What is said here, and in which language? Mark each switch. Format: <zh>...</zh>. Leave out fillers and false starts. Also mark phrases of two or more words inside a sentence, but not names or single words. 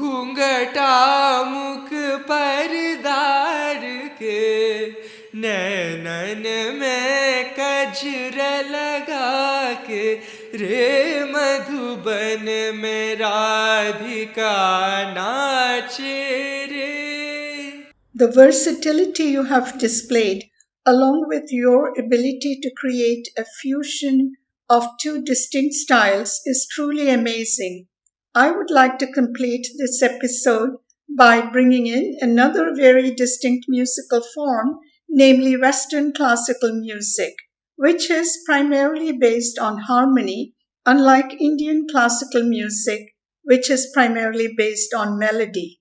<hi>घूंघटा मुख पर दार के नैनन में कजर लगा के रे मधुबन में राधिका नाचे रे.</hi> <en>The versatility you have displayed, along with your ability to create a fusion of two distinct styles is truly amazing. I would like to complete this episode by bringing in another very distinct musical form, namely Western classical music, which is primarily based on harmony, unlike Indian classical music, which is primarily based on melody.</en>